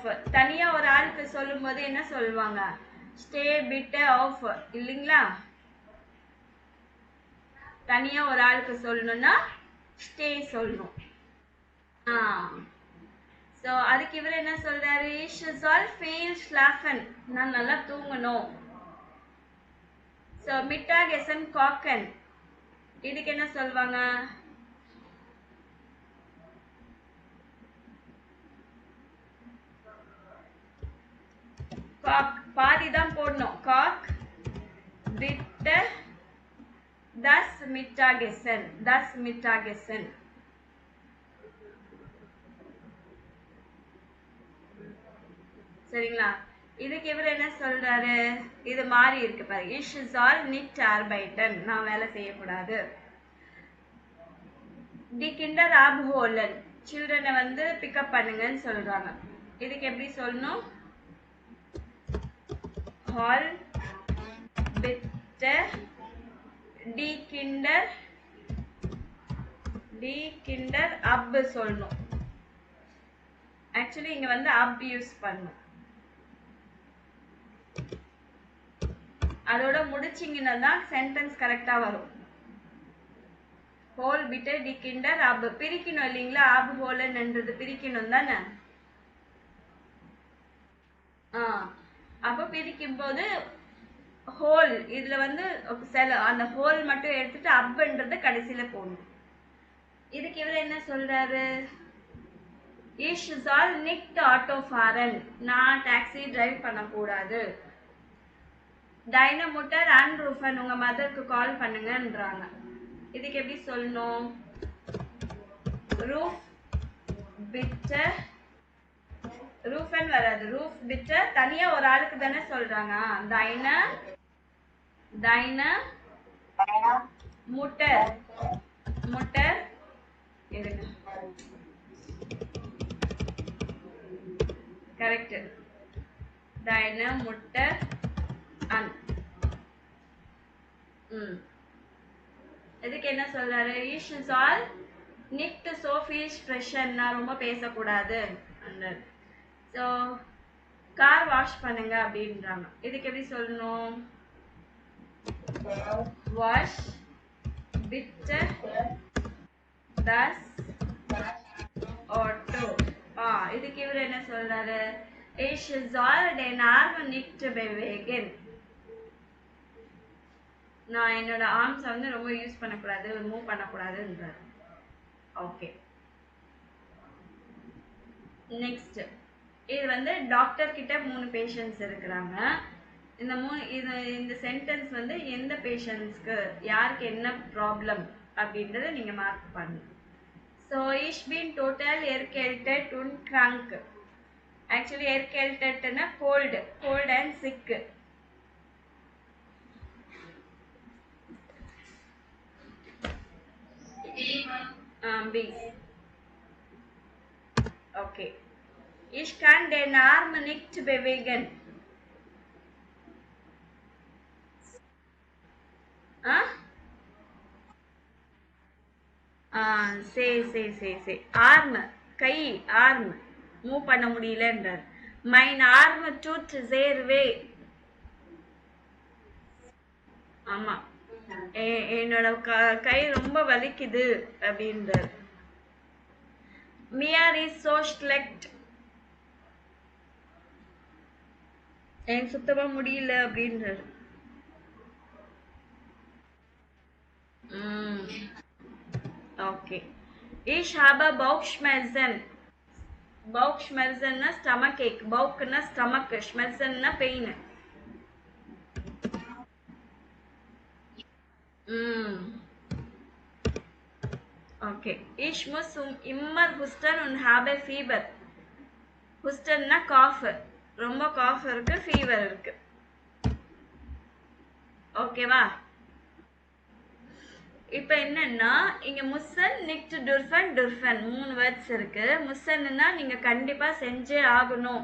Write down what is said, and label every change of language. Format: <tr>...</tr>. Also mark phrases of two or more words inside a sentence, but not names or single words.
<ta>தனியா ஒரு ஆளுக்கு சொல்லும் போது என்ன சொல்லுவாங்க? ஸ்டே பிட்டர் ஆஃப் இல்லைங்களா? தனியா ஒரு ஆளுக்கு சொல்லணும்னா ஸ்டே சொல்லணும். ஸோ அதுக்கு இவர் என்ன சொல்றாரு?</ta> <de>Ich soll viel schlafen,</de> <ta>நான் நல்லா தூங்கணும்.</ta> <de>ஸோ Mittagessen kochen,</de> <ta>இதுக்கு என்ன சொல்வாங்க? பாதி தான் போடணும்.</ta> <de>காக் bitte das Mittagessen, das Mittagessen.</de> <ta>சரிங்களா? இதுக்கு இவர் என்ன சொல்றாரு? இது மாறி இருக்கு பாருங்க.</ta> <de>Ich soll nicht arbeiten,</de> <ta>நான் வேலை செய்யக்கூடாது.</ta> <de>Die Kinder abholen,</de> <ta>children வந்து பிக்கப் பண்ணுங்கன்னு சொல்றாங்க. இதுக்கு எப்படி சொல்லணும்?</ta> <de>Hol bitte die Kinder ab சொல்லணும்.</de> <ta>ஆக்சுவலி இங்க வந்து ab யூஸ் பண்ணணும். அதோட முடிச்சிங்கன்னா தான்</ta> <en>sentence correct</en> <ta>வரும்.</ta> <de>Hol bitte die Kinder ab பிரிக்கணும் இல்லைங்களா?</de> <ta>அப் ஹோலன்ன்றது பிரிக்கணும் தானே? அப்போ பிரிக்கும் போது ஹோல் இதுல வந்து அந்த ஹோல் மட்டும் எடுத்துட்டு அப்ன்றது கடைசியில போடணும். இதுக்கு இவர் என்ன சொல்றாரு?</ta> <de>Ich soll nicht Auto fahren,</de> <ta>நான்</ta> <en>taxi drive</en> <ta>பண்ணக்கூடாது.</ta> <de>Deine Mutter anrufen,</de> <ta>உங்க மதருக்கு கால் பண்ணுங்கன்றாங்க. இதுக்கு எப்படி சொல்லணும்?</ta> <de>Ruf bitte,</de> <ta>ரூஃபன் வராது.</ta> <de>Ruf bitte</de> <ta>தனியா ஒரு ஆளுக்கு தானே சொல்றாங்க.</ta> <de>Deine Mutter,</de> <ta>இருங்க கரெக்ட்.</ta> <de>Deine Mutter an.</de> <ta>இதுக்கு என்ன சொல்றாரு?</ta> <de>Ich soll nicht so viel fressen ரொம்ப பேசக்கூடாது.</de> <ta>ஸோ</ta> <en>car wash</en> <ta>பண்ணுங்க அப்படின்றாங்க. இதுக்கு எப்படி சொல்லணும்?</ta> <de>Wasch bitte das Auto.</de> <ta>இதுக்கு இவர் என்ன சொல்றாரு?</ta> <de>Ich soll den Arm nicht bewegen.</de> <ta>நான் என்னோட ஆர்ம்ஸ் வந்து ரொம்ப யூஸ் பண்ணக்கூடாது, மூவ் பண்ணக்கூடாதுன்றாரு. ஓகே, நெக்ஸ்ட் இது வந்து டாக்டர் கிட்ட 3 பேஷண்ட்ஸ் இருக்கிறாங்க. இந்த சென்டென்ஸ் வந்து எந்த பேஷண்ட்ஸ்க்கு யாருக்கு என்ன ப்ராப்ளம் அப்படின்றத நீங்க மார்க் பண்ணணும்.</ta> <de>ஸோ ich bin total erkältet und krank.</de> <ta>ஆக்சுவலி erkältetனா</ta> <en>cold and sick.</en> <ta>பி. ஓகே,</ta> <de>ich kann den Arm nicht bewegen.</de> <ta>சரி ஆர்ம் கை,</ta> <en>arm move</en> <ta>பண்ண முடியலன்றார்.</ta> <de>Mein Arm tut sehr weh.</de> <ta>ஆமா, என்னோட கை ரொம்ப வலிக்குது அப்படின்றார்.</ta> <de>mir ist so schlecht.</de> <ta>எனக்கு சுத்தமா முடியல அப்படின்றார். ஓகே,</ta> <de>ich habe Bauchschmerzen.</de> <ta>Bauchschmerzenனா</ta> <en>stomach ache,</en> <ta>பவுக்னா ஸ்டமக், schmerzenனா பெயின். ஓகே,</ta> <de>ich muss immer husten und habe Fieber.</de> <ta>hustenனா காஃப், ரொம்ப காஃப் இருக்கு, ஃபீவர் இருக்கு. ஓகேவா? இப்போ என்னன்னா இங்க</ta> <de>müssen nicht dürfen</de> <ta>3 வேர்ட்ஸ் இருக்கு. முசன்னா நீங்க கண்டிப்பா செஞ்சே ஆகணும்.</ta>